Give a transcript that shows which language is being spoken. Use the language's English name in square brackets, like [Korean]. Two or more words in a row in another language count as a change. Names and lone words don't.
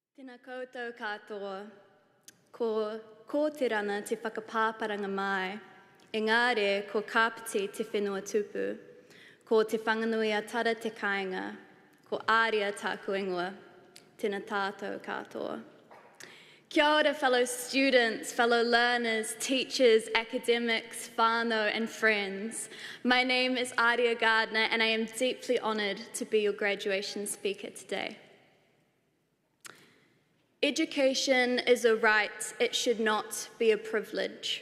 [Māori] Tēnā koutou katoa, ko te rana te whakapāparanga mai, engāre ko kāpiti te whenua tupu, ko te whanganui a tara te kāinga, ko Aria tāku ingoa, tēnā tātou katoa. Kia ora, [English] fellow students, fellow learners, teachers, academics, whānau and friends. My name is Aria Gardiner and I am deeply honoured to be your graduation speaker today. Education is a right, it should not be a privilege.